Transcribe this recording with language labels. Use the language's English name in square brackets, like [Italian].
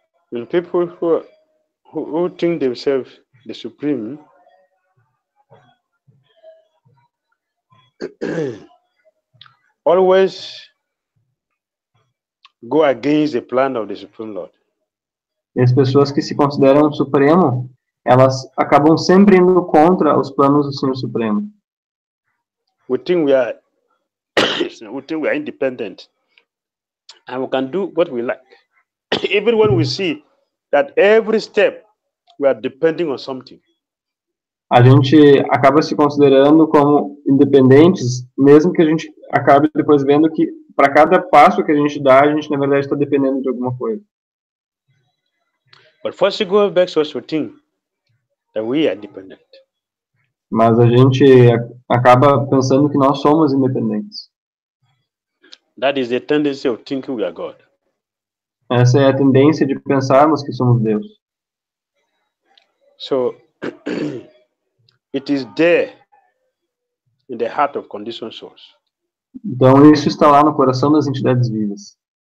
[English] When people who think themselves the supreme always go against the plan of the Supreme Lord. [Portuguese] E as pessoas que se consideram supremo, elas acabam sempre indo contra os planos do Senhor Supremo. [English] We think we are independent and we can do what we like. Even when we see that every step we are depending on something. [Portuguese] A gente acaba se considerando como independentes, mesmo que a gente acabe depois vendo que para cada passo que a gente dá, a gente na verdade está dependendo de alguma coisa. [English] But first we go back to us to think that we are dependent. [Portuguese] Mas a gente acaba pensando que nós somos independentes. [English] That is the tendency of thinking we are God. [Portuguese] Essa é a tendência de pensarmos que somos Deus. [English] So it is there in the heart of conditioned souls. [Portuguese] Então isso está lá no coração das entidades vivas.